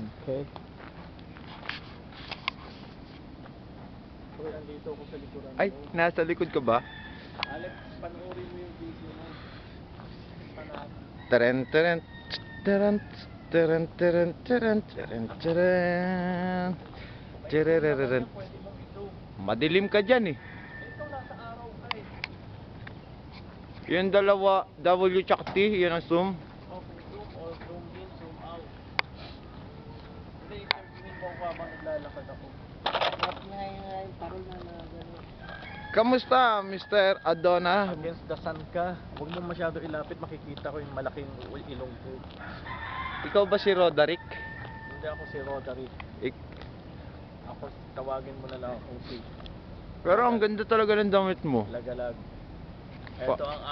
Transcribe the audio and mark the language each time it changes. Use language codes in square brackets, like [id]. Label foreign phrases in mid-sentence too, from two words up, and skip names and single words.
[tl] Okay. So, andito ako sa likuran Ay, mo. nasa likod ka ba? Alex, panoorin mo yung video mo. Panat. Teren, teren, teren, teren, teren, teren, teren, teren. Tserereren. Pwede mong i-zoom. Madilim ka dyan eh. Ito, nasa araw ka eh. Yung dalawa, W tsaka T, yun ang zoom. [en] Okay, zoom or zoom in, zoom out. [tl] Hindi, interviewin mo ako habang naglalakad ako. Bakit nga yung parol na gano'n? Kamusta, Mr. Adona? [en] Against the sun [tl] ka. Huwag mo masyado ilapit, makikita ko yung malaking ilong ko. Ikaw ba si Roderick? Hindi ako si Roderick. Ako, tawagin mo na lang ako si Pero ang ganda talaga ng damit mo. Lagalag. Pa- Ito ang